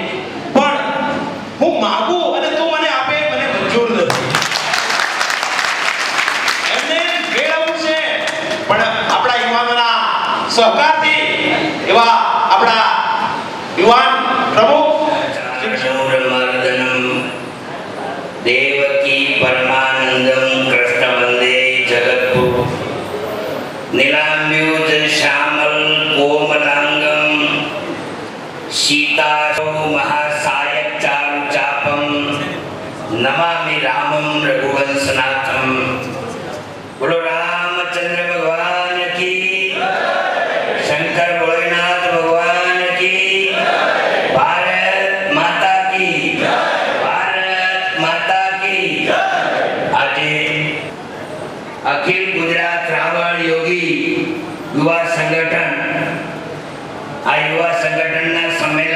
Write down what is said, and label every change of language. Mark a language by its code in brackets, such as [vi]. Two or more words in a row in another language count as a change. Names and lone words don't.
[gu] પણ હું માગું અને તું મને આપે મને મંજૂર નથી. એમને મેળવવું છે, પણ આપણા યુવાનોના સહકારથી એવા આપણા યુવાન પ્રમુખ [sa] देवकी परमानंदम कृष्ण वंदे जगद्गुरु नीलाम्बुज श्यामल कोमलांगम सीता महासायक चारु चापम नमामि रामम रघुवंशनाथम. [hi] बोलो रामचंद्र भगवान की, शंकर भोलेनाथ भगवान की, भारत माता की, [gu] આજે અખિલ ગુજરાત રાવણ યોગી યુવા સંગઠન, આ યુવા સંગઠનના